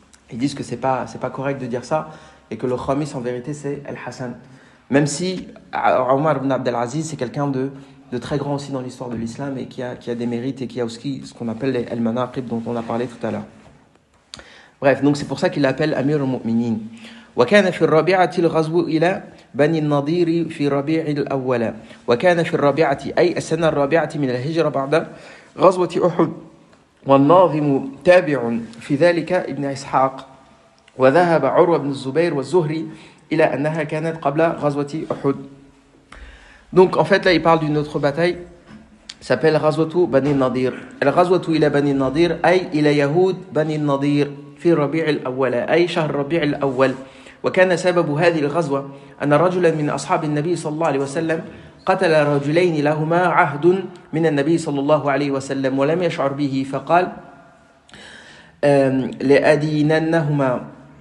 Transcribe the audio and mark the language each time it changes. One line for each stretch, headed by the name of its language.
French: Ils disent que c'est pas correct de dire ça et que le Khamis en vérité c'est Al-Hassan. Même si Omar ibn Abd al-Aziz c'est quelqu'un de très grand aussi dans l'histoire de l'islam et qui a des mérites et qui a aussi ce qu'on appelle les al-Manaqib dont on a parlé tout à l'heure. Bref, donc c'est pour ça qu'il l'appelle Amir al-Mu'minin.
Arabic: وكان في الرابعة الغزو إلى بني النضير في ربيع الأول وكان في الرابعة أي السنة الرابعة من الهجرة بعد غزوة أحد والناظم تابع في ذلك ابن إسحاق وذهب عروة بن الزبير والزهري إلى أنها كانت قبل غزوة أحد.
French: Donc en fait là il parle d'une autre bataille s'appelle غزوة بني النضير.
Arabic: الغزوة إلى بني النضير أي إلى يهود بني النضير في ربيع الأول أي شهر ربيع الأول. وكان سبب هذه الغزوة أن رجلا من أصحاب النبي صلى الله عليه وسلم قتل رجلين لهما عهد من النبي صلى الله عليه وسلم ولم يشعر به فقال لأديننهما.